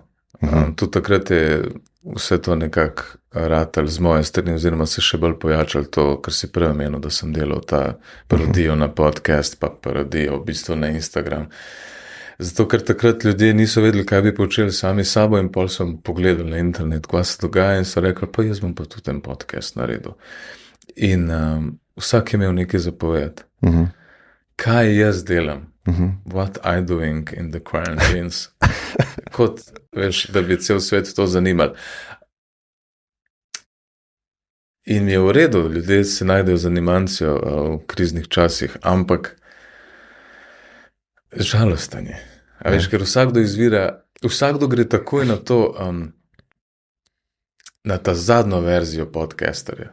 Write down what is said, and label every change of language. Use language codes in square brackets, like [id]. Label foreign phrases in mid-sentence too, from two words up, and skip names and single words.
[sl] Tudi takrat je vse to nekako ratal z moje strani, oziroma se še bolj pojačal to, kar si prej omenil, da sem delal ta parodijo na podcast, pa parodijo v bistvu na Instagram. Zato, ker takrat ljudje niso vedeli, kaj bi počeli sami sabo, in pol sem pogledal na internet, kaj se dogaja, in so rekli, pa jaz bom pa tudi ten podcast naredil. In vsak je imel nekaj zapovedati. Kaj jaz delam? [en] What I doing in the quarantines? [sl] Kot, veš, da bi cel svet to zanimali. In mi je v redu, ljudje se najdejo zanimancijo v kriznih časih, ampak žalosten je. A veš, ker vsakdo gre takoj na to, na ta zadnjo verzijo podcasterja.